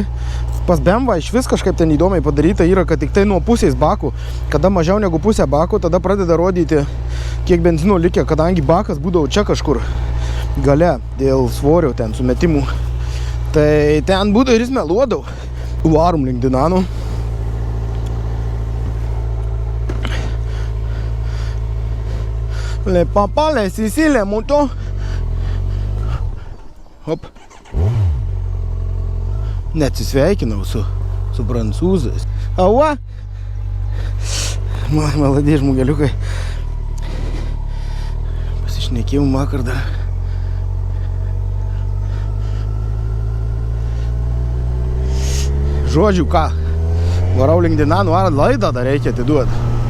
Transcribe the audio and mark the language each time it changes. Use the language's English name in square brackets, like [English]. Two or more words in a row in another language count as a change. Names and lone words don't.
[Lithuanian] Pas BMW iš vis kažkaip ten įdomiai padaryta yra, kad tik tai nuo pusės bakų. Kada mažiau negu pusė bakų, tada pradeda rodyti, kiek benzino likę, kadangi bakas būdavo čia kažkur gale dėl svorio ten sumetimų. Tai ten būdavo ir jis meluodavo. Varom link Dinanų. [French] Le papa, le sisi, le moto. [Lithuanian] Hop. Neatsisveikinau su prancūzais. Aua! Maladė žmogeliukai. Pasišnekėjom vakar dar. Žodžiu, ką? Varau link Dinanų, ar laidą dar reikia atiduoti.